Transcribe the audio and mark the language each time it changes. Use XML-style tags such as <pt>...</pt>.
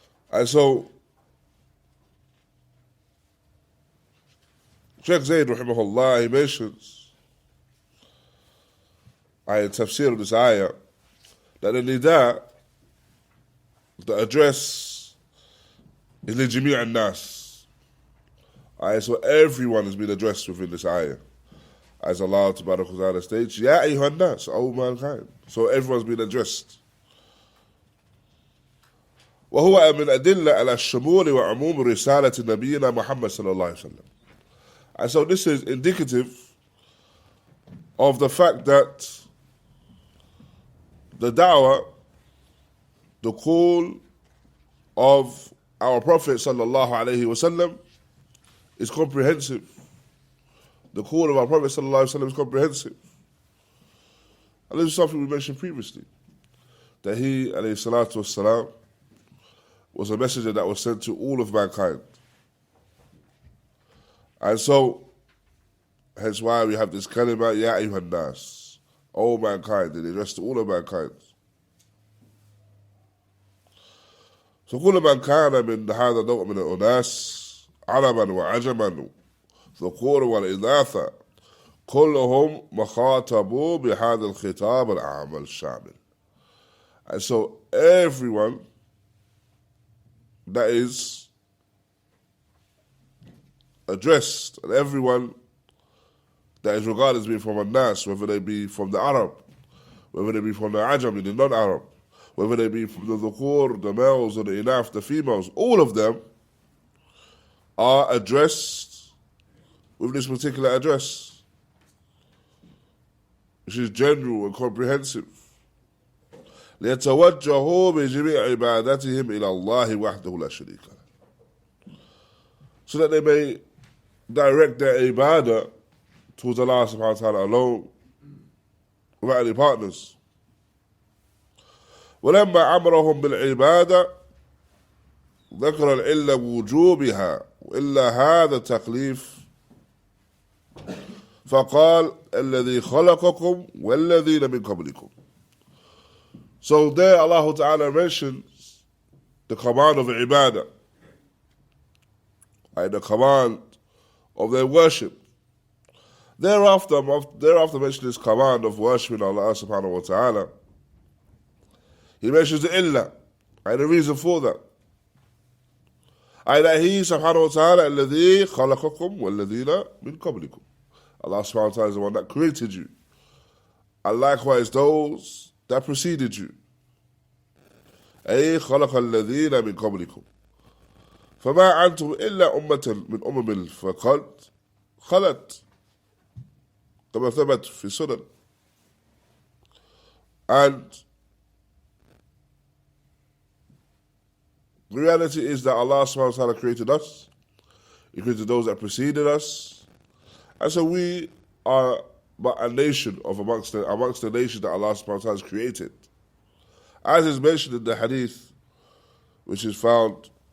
<en>And so, Shaykh Zayd raḥimahullāh, he mentions, in tafsir of this ayah, that the nida, the address, is li-jamī' al-nas. So everyone has been addressed within this ayah. As Allah Ta'ala states, Ya ayyuhan nas, O mankind. So everyone's been addressed.</en> <ar>وهو من أدلة على الشمول وعموم رسالة نبينا محمد صلى الله عليه وسلم.</ar> <en>And so this is indicative of the fact that the da'wah, the call of our Prophet sallallahu alaihi wasallam is comprehensive. The call of our Prophet sallallahu alaihi wasallam is comprehensive. And this is something we mentioned previously, that he alayhi salatu wassalam was a messenger that was sent to all of mankind. And so, hence why we have this kalima, Ya ayyuhan nas, O mankind, and addressed to all of mankind.</en> <ar>So كل من كان من هذا النوع من الأناس عربا وعجما ذكور والإناث كلهم مخاطبوا بهذا الخطاب العام الشامل.</ar> <en>And so everyone that is addressed, and everyone that is regarded as being from al-Nas, whether they be from the Arab, whether they be from the Ajam, the non-Arab, whether they be from the dhukur, the males, or the inaf, the females, all of them are addressed with this particular address, which is general and comprehensive.</en> <ar>ليتوجهوا بجميع عبادتهم إلى الله وحده لا شريك له.</ar> <en>So that they may direct their ibadah towards Allah subhanahu wa ta'ala alone, without any partners.</en> <ar>ولما أمرهم بالعبادة ذكر العلة بوجوبها وإلا هذا التكليف فقال الذي خلقكم والذين من قبلكم.</ar> <en>So there Allah Ta'ala mentions the command of ibadah, the command of their worship. Thereafter mentions this command of worshiping Allah subhanahu wa ta'ala. He mentions the illah, and the reason for that. That He subhanahu wa ta'ala</en> <ar>الذي خلقكم والذين من قبلكم.</ar> <en>Allah subhanahu wa ta'ala is the one that created you. And likewise those that preceded you.</en> <ar>أي خلق الذين من قبلكم. فما أنتم إلا أمة من أمم فقد خلت كما ثبت في السنن.</ar> <en>And the reality is that Allah subhanahu wa ta'ala created us. He created those that preceded us. And so we are but a nation of amongst the nations that Allah subhanahu wa ta'ala has created. As is mentioned in the hadith, which is found</en>